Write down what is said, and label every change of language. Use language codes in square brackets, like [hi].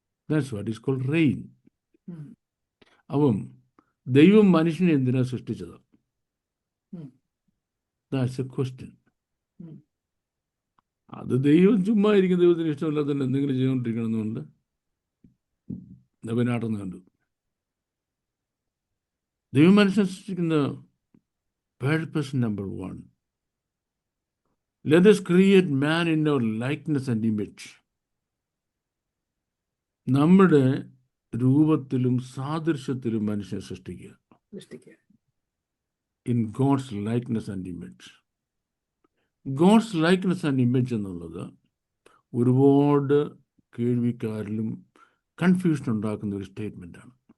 [en] That's what is called rain. [ml] അപ്പം ദൈവം മനുഷ്യനെ എന്തിനാ സൃഷ്ടിച്ചത്? [en] That's a question. [ml] അത് ദൈവം ചുമ്മാ ഇരിക്കും, ദൈവത്തിന് ഇഷ്ടമില്ലാത്ത എന്തെങ്കിലും ചെയ്തുകൊണ്ടിരിക്കണമെന്നുണ്ട് നവനാട്ടെന്ന് കണ്ടു. ദൈവം മനുഷ്യനെ സൃഷ്ടിക്കുന്ന [en] purpose number 1, let us create man in our likeness and image. [ml] നമ്മുടെ രൂപത്തിലും സാദൃശ്യത്തിലും മനുഷ്യനെ സൃഷ്ടിക്കുക. [en] In God's likeness and image. [ml] God's likeness and image എന്നുള്ളത് ഒരുപാട് കേൾവിക്കാരിലും കൺഫ്യൂഷൻ ഉണ്ടാക്കുന്ന ഒരു സ്റ്റേറ്റ്മെൻറ്റാണ്.